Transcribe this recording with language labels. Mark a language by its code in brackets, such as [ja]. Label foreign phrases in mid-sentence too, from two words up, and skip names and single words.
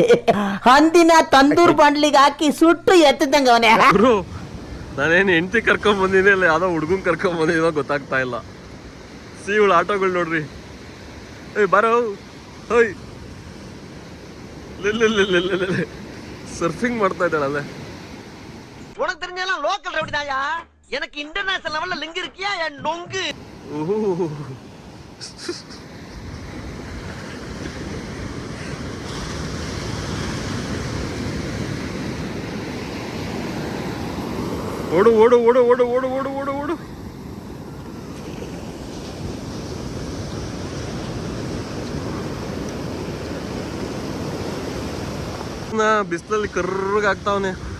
[kn] ಹಂದಿನ ತಂದೂರ್ ಬಂಡ್ಲಿಗೆ ಹಾಕಿ ಸುಟ್ಟು ಎತ್ತದಂಗ ಅವನೇ. ನಾನೇನು ಹೆಂಡತಿ ಕರ್ಕೊಂಡ್ ಬಂದಿನಿ, ಇಲ್ಲ ಯಾವ್ದೋ ಹುಡುಗನ್ ಕರ್ಕೊಂಡ್ ಬಂದಿನೋ ಗೊತ್ತಾಗ್ತಾ ಇಲ್ಲ. ಇವಳು ಆಟೋಗಳು ನೋಡ್ರಿ. ಏಯ್ ಬಾರೋ, ಹೋಯ್ ಸರ್ಫಿಂಗ್ ಮಾಡ್ತಾ ಇದ್ದಾಳಲ್ಲೇ. [ta] உனக்கு தெரிஞ்செல்லாம் [en] local rowdy [ta] தாயா. எனக்கு [en] international levelல [ta] லிங்க் இருக்கியா என் நொங்கு. [kn] ಓಡು ಓಡು ಓಡು ಓಡು ಓಡು ಓಡು ಓಡು ಓಡು. ಬಿಸಿಲಲ್ಲಿ ಕರ್ರಗಾಗ್ತಾವನೆ.